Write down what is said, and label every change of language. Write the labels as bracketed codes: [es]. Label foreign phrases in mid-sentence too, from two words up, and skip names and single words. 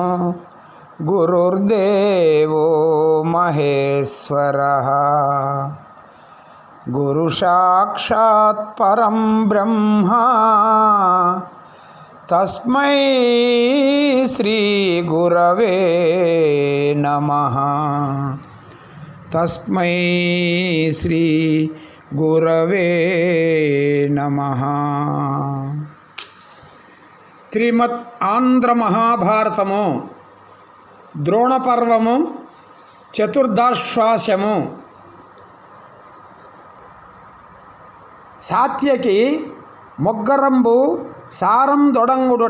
[sa] गुरुर्देवो महेश्वरः गुरुसाक्षात् परं ब्रह्मा तस्मै श्री गुरवे नमः। तस्मै श्री गुरवे नमः। [te] శ్రీమద్ ఆంధ్ర మహాభారతము ద్రోణపర్వము చతుర్దశాశ్వము. సాత్యకి మొగ్గరంబు సారం దొడంగుడుట.